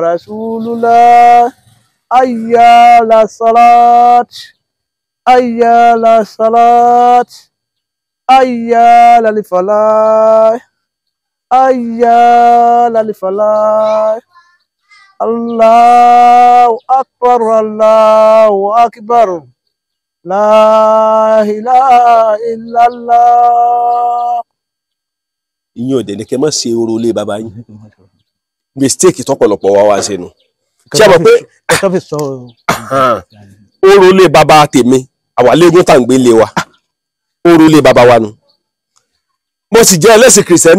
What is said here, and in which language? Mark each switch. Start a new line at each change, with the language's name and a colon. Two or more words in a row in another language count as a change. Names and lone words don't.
Arabic: رسول الله حي على الصلاة حي على الصلاة حي على الفلاح حي على الفلاح الله أكبر لا إله إلا الله.
Yoruba: ìyẹn ò dẹ̀ ní kẹ́ mọ́ ṣe oró ilé bàbá yín mistake tọ́pọ̀lọpọ̀ wá ṣe nù ṣé ẹ mọ̀ pé oró ilé bàbá tèmi àwa léegun tá à ń gbé ilé wa oró ilé bàbá wa nù mo sì jẹ́ ẹlẹ́sìn kìrìsìtẹ́nì